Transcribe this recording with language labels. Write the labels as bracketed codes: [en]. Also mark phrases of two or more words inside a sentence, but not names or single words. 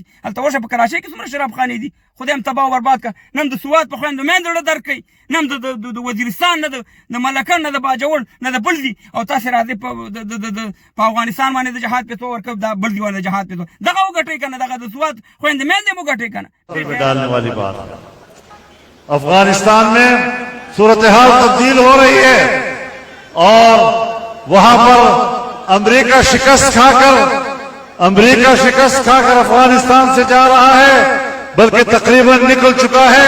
[ps] هلته ورشه په کراچۍ کې څومره شراب خانې دي، خدای هم تباہ او برباد کړه. نن د سوات په خویندو میندو زړه درد کوي، نه د وزیرستان نه د ملکن نه د باجوړ نه د بل دي، او تاسې راځئ په افغانستان باندې د جهاد پیسې ورکوي، دا بل دي باندې جهاد پیسې دغه وګټئ که نه، دغه د سوات خویندې میندې مو ګټئ که نه. [ur] ڈالنے والی بات افغانستان میں صورتحال تبدیل ہو رہی ہے اور وہاں پر امریکہ شکست کھا کر افغانستان سے جا رہا ہے، بلکہ تقریباً نکل چکا ہے.